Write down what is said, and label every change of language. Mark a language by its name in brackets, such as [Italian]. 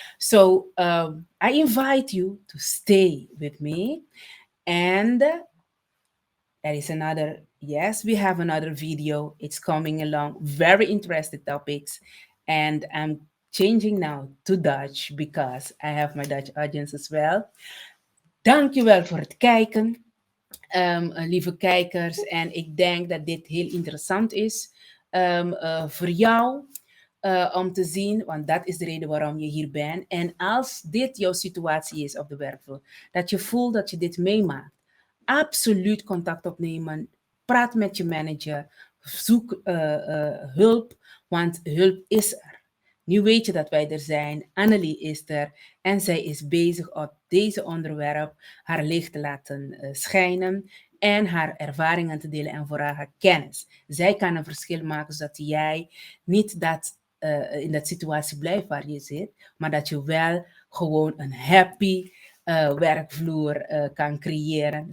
[English] So I invite you to stay with me. And there is another, yes, we have another video. It's coming along, very interesting topics. And I'm changing now to Dutch because I have my Dutch audience as well. [Dutch] Dankjewel voor het kijken. Lieve kijkers. En ik denk dat dit heel interessant is voor jou om te zien, want dat is de reden waarom je hier bent. En als dit jouw situatie is op de werkvloer, dat je voelt dat je dit meemaakt, absoluut contact opnemen. Praat met je manager. Zoek hulp, want hulp is er. Nu weet je dat wij er zijn. Annelie is er en zij is bezig op deze onderwerp haar licht te laten schijnen en haar ervaringen te delen en vooral haar kennis. Zij kan een verschil maken zodat jij niet in dat situatie blijft waar je zit, maar dat je wel gewoon een happy werkvloer kan creëren.